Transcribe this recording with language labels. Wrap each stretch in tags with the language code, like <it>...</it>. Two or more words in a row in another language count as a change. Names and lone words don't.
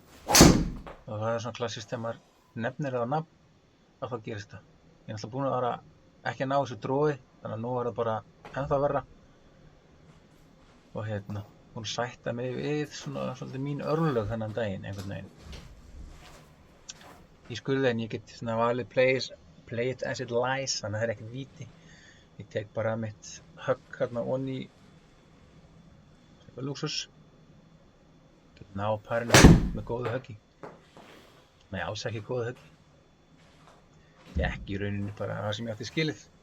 <is>Og það svona klassískt þegar maður nefnir það á nafn, að þá gerist það. Ég alltaf búinn að vera ekki að ná þessu drói, þannig að nú það bara ennþá verra. Og búinn að sætta mig við svona svolítið mín örlög þennan daginn, einhvern veginn. Í skurði en ég get svona valið</is> <en>play it as it lies,</en> <is>þannig að það ekkert víti. Ég tek bara mitt högg hérna onni lúxus. Get ná parinu með góðu höggi. Nei, alls ekki góðu höggi. Ekki í rauninni bara það sem ég átti skilið.</is>